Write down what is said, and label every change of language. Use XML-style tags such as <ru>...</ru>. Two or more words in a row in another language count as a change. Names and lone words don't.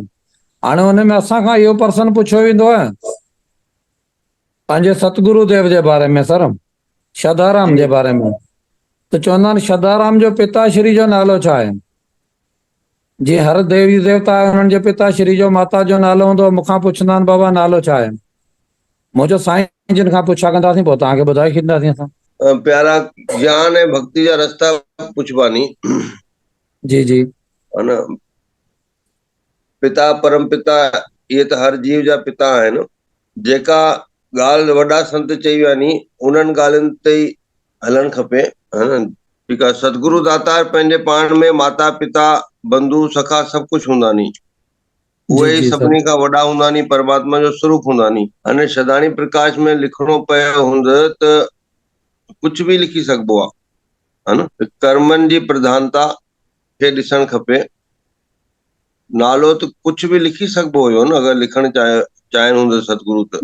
<sd>हाणे हुन में असां खां इहो पर्सन पुछियो वेंदो आहे पंहिंजे सतगुरु देव जे बारे में सर, शदाराम जे बारे में। त चवंदा आहिनि शदाराम जो पिताश्री जो नालो छा आहे? जीअं हर देवी देवता आहे हुननि जे पिताश्री जो, माता जो नालो हूंदो, मूंखां पुछंदा आहिनि बाबा नालो छा आहे? मूं चयो साईं जिन खां पुछा कंदासीं पोइ तव्हांखे ॿुधाए छॾींदासीं असां। प्यारा ज्ञान ऐं भक्ति जा रस्ता पुछबानी। जी जी। है न, पिता परम पिता इहे त हर जीव जा पिता आहिनि। जेका ॻाल्हि वॾा संत चई विया नी उन्हनि ॻाल्हियुनि ते ई हलणु खपे, है न। ठीकु आहे। सतगुरु दातार पंहिंजे पाण में माता पिता बंधु सखा सभु कुझु हूंदा नी, उहे ई सभिनी खां वॾा हूंदा नी, परमात्मा जो स्वरूप हूंदा नी। हाणे शदाणी प्रकाश में लिखणो पियो हूंदो त कुझु बि लिखी सघिबो आहे, है न। कर्मनि जी प्रधानता खे ॾिसणु खपे। नालो त कुझु बि लिखी सघिबो हुयो न, अगरि लिखणु चाहिनि हूंदो सतगुरु त।</sd>